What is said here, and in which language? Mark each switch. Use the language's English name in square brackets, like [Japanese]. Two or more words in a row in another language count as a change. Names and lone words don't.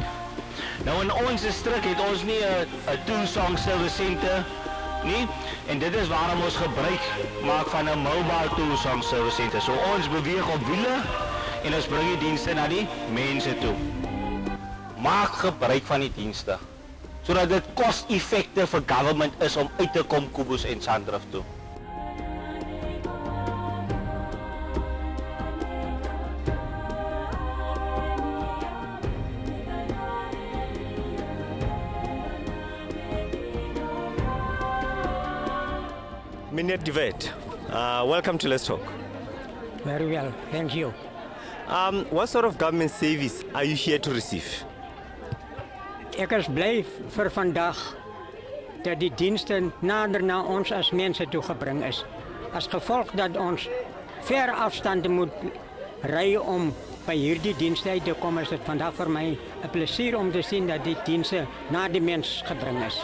[Afrikaans] Nou in ons distrik het ons nie 'n Tusong Service Center nie, en dit is waarom ons gebruik maak van 'n mobile Tusong Service Center. So ons beweeg op wiele en ons bring die dienste na die mense toe. Maak gebruik van die dienste sodat dit cost-effective vir government is om uit te kom Kubus en Sandrift toe. Meneer De Wet, [English] welcome to Let's Talk. Very well, thank you. What sort of government service are you here to receive? [Afrikaans] Ek is bly vir vandag dat die dienste nader na ons as mense toe gebring is. As gevolg dat ons ver afstande moet ry om by hierdie dienste uit te kom, is dit vandag vir my 'n plesier om te sien dat die dienste na die mens gebring is.